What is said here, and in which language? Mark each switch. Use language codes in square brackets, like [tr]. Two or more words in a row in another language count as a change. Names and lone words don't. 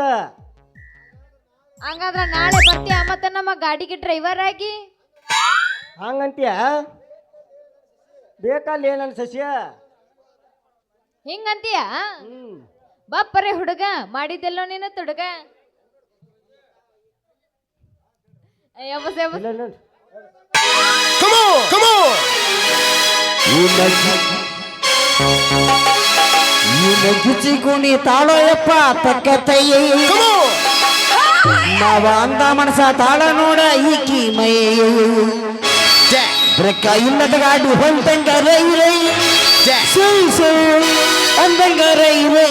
[kn] ಹಂಗಾದ್ರ ನಾಳೆ ಬರ್ತೀಯ ಮತ್ತೆ ನಮ್ಮ ಗಾಡಿಗೆ ಡ್ರೈವರ್ ಆಗಿ? ಹಂಗಂತೀಯ? ಬೇಕಲ್ಲೇ ನನ್ನ ಸಸ್ಯ. ಹಿಂಗಂತೀಯ? ಬಪ್ಪರೆ ಹುಡುಗ, ಮಾಡಿದ್ದೆಲ್ಲೋ ನೀನು ತುಡುಗ. [en] Come on! Come on! [kn] ಗುಚ್ಚಿ ಕುಣಿ ತಾಳೋಯಪ್ಪ ತಕ್ಕತಯ್ಯ. [en] Come on! [kn] ನಾವ ಅಂದ ಮನಸ ತಾಳ ನೋಡ ಈಕಿ ಮೈ. [en] Dad! [kn] ಬ್ರೇಕ ಇಲ್ಲದ ಗಾಡಿ ಹೊಂಟಂಗ ರೈ ರೈ [en] Dad! [kn] ಸೈ ಸೈ ಅಂದಂಗ ರೈ ರೈ.